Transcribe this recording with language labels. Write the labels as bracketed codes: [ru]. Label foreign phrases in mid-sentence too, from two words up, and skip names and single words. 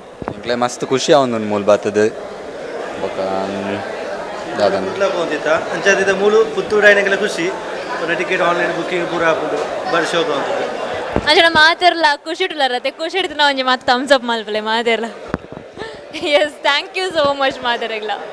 [tcy] ನಿಕ್ಲೆ ಮಸ್ತ್ ಖುಷಿ ಆವೊಂದುಂಡು ಮೂಲ ಬಾತದು ಅಂಚಾದ ಮೂಲು ಪುತ್ತೂರು ಆಯ್ನೆಗೆಲ್ಲ ಖುಷಿ [en] ticket online booking [tcy] ಪೂರ ಹಾಕೊಂಡು ಬರ್ಸೋದು ಅಂತ ಅಂಚನ ಮಾತಾರಲ್ಲ ಖುಷಿ ಇಟ್ಟುಲಾರತ್ತೆ ಖುಷಿ ಹಿಡಿದು ನಾವು ಒಂಜಿ ಮತ್ತೆ [en] thumbs up [tcy] ಮಲ್ಪಲೆ ಮಾತಾರಲ್ಲ. [en] yes, thank you so much ಮಾತಾರಲ್ಲ.